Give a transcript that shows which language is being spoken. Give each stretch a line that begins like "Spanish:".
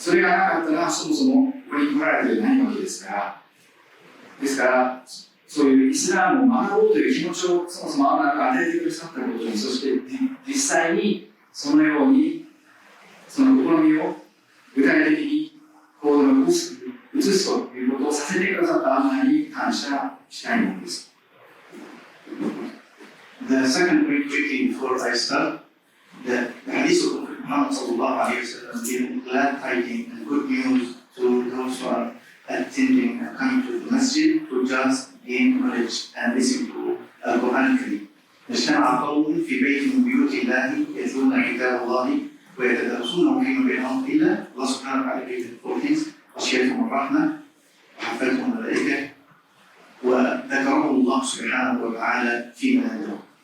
Japanese: それがなかったらそもそもここに来られていないわけですから、そういうイスラムを学ぼうという気持ちをそもそもアラが与えてくださったことに、そして実際にそのようにその試みを具体的に行動に移すということをさせてくださったアラに感謝したいものです。
English: The second point quickly before I start, the hadith of Muhammad sallallahu alayhi wa sallam giving glad tidings and good news to those who are attending and coming to the masjid to just gain knowledge and listen to Al-Quran Kareem.
Arabic: اجتمع قوم في بيت من بيوت الله يتلون كتاب الله ويتدرسونه فيما بينهم إلا الله سبحانه وتعالى
English: gave them four things:
Arabic: غشيتهم الرحمة وحفتهم الملائكة وذكرهم الله سبحانه وتعالى في منازلهم.